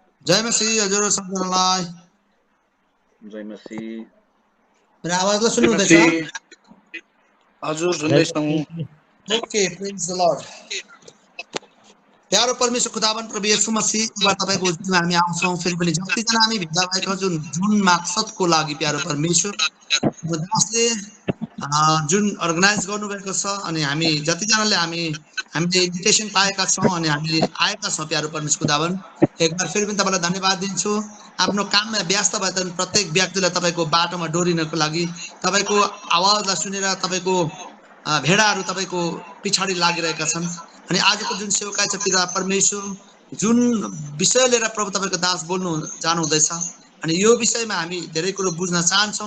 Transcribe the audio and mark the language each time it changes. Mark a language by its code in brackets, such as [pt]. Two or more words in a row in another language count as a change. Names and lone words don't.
[ne] जय मसीह हजुर सबैजनालाई। जय मसीह। मेरो आवाजलाई सुन्नुहुँदैछ? हजुर सुन्दैछौँ। [en] Okay, praise the Lord. [ne] प्यारो परमेश्वर खुदावन प्रभु येशू मसीहमा तपाईको उज्जीमा हामी आउँछौँ। फेरि पनि जतिजना हामी भेला भएका जुन मकसदको लागि प्यारो परमेश्वर दासले जुन अर्गनाइज गर्नुभएको छ अनि हामी जतिजनाले हामीले इन्भिटेसन पाएका छौँ अनि हामी आएका छौँ प्यारो परमेश्वर खुदावन, [hi] एक बार [ne] फेरि पनि तपाईँलाई धन्यवाद दिन्छु। आफ्नो काममा व्यस्त भए तापनि प्रत्येक व्यक्तिलाई तपाईँको बाटोमा डोरिनको लागि, तपाईँको आवाजलाई सुनेर तपाईँको भेडाहरू तपाईँको पछाडि लागिरहेका छन्। अनि आजको जुन सेवकाई छ पिता परमेश्वर, जुन विषय लिएर प्रभु तपाईँको दास बोल्नु जानुहुँदैछ अनि यो विषयमा हामी धेरै कुरो बुझ्न चाहन्छौँ।